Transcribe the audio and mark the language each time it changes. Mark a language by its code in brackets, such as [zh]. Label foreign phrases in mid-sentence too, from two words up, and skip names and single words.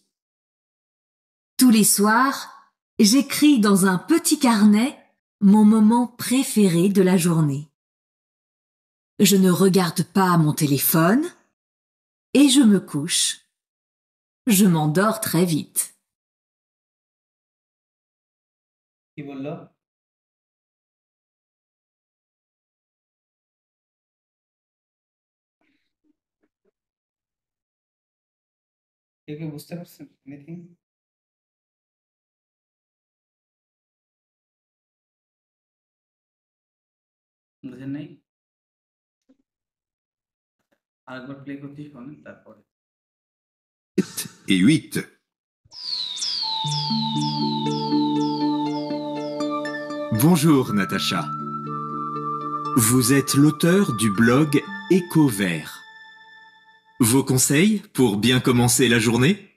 [fr] Tous les soirs, j'écris dans un petit carnet mon moment préféré de la journée. Je ne regarde pas mon téléphone et je me couche. Je m'endors très vite. [bn] কি বললো? কেউ কি বুঝতে পারছেন এনিথিং? বুঝেন নাই? আরেকবার প্লে করছি, শোনেন তারপরে। [fr] Et 8. Bonjour Natacha. Vous êtes l'auteur du blog Éco-Vert. Vos conseils pour bien commencer la journée?